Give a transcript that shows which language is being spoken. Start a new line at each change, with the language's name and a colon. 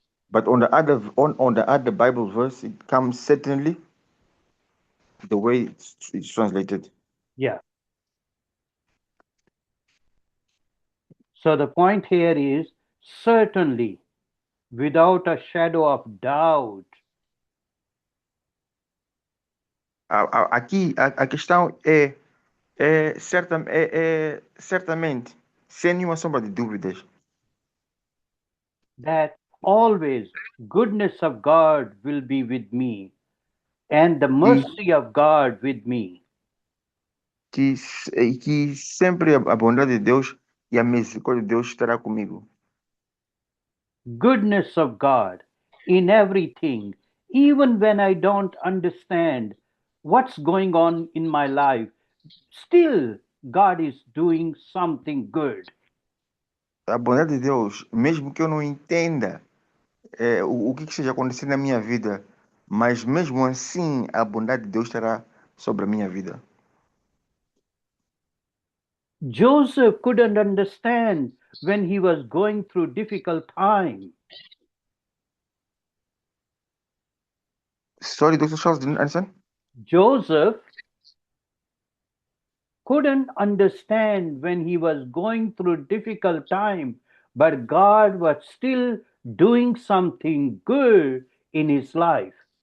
English: But on the other Bible verse, it comes certainly the way it's translated. Yeah. So the point here is certainly, without a shadow of doubt.
Portuguese: Aqui a questão certamente, sem nenhuma sombra de dúvidas.
English: That always goodness of God will be with me and the mercy of God with me.
Portuguese: Que sempre a bondade de Deus e a misericórdia de Deus estará comigo.
English: Goodness of God in everything, even when I don't understand what's going on in my life, still God is doing something good.
Portuguese: A bondade de Deus, mesmo que eu não entenda o que esteja acontecendo na minha vida, mas mesmo assim a bondade de Deus estará sobre a minha vida.
English: Joseph couldn't understand when he was going through difficult time. Sorry, Dr. Charles, didn't understand? Joseph couldn't understand when he was going through difficult time, but God was still doing something good in his life.